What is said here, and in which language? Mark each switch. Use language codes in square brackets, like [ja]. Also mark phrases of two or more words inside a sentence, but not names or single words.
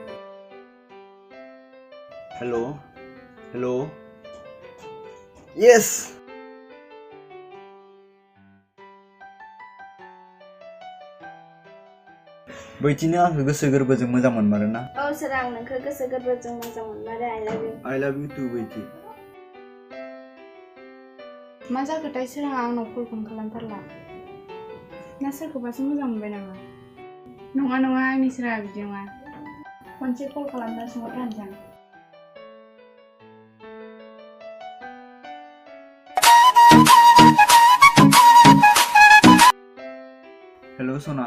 [en] hello hello yes [brx] बैथिनो आंखौ गोसो गोरबोजों मोजां मोनमारो ना औ सोरां नोंखौ गोसो गोरबोजों मोजां मोनमारो [en] I love you too बैथि [brx] मा जाखोथाय सोराङा आंनाव कलखौनो खालामथारला ना सोरखौबासो मोजां मोनबाय नामा नङा नङा आंनि सोराङा बिदि नङा खनसे कल खालामना सोंहरथारनोसै आं [en] हेलौ सना